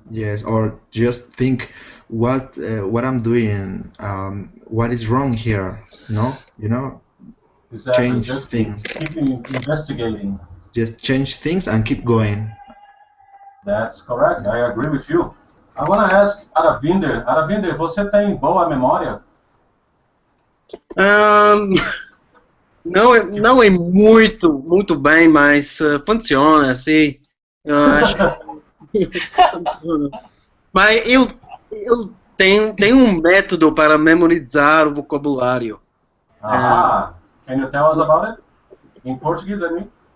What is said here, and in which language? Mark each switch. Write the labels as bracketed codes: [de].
[en] Yes, or just think what I'm doing. What is wrong here? No, you know. Exactly. Change just things. Keep investigating. Just change things and keep going. That's correct. I agree with you. I want to ask Aravinder. [pt] Aravinder, você tem boa memória? Não é muito bem, mas funciona, assim. Eu acho que funciona. Mas eu tenho um método para memorizar o vocabulário. [en] Can you tell us about it? In Portuguese, I mean?